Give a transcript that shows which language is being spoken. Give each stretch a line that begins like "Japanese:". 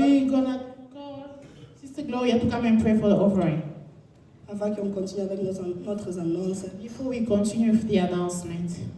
English: we have to come and pray for the offering.
French: Avant qu'on continue avec notre annonce.
English: Before we continue with the announcement.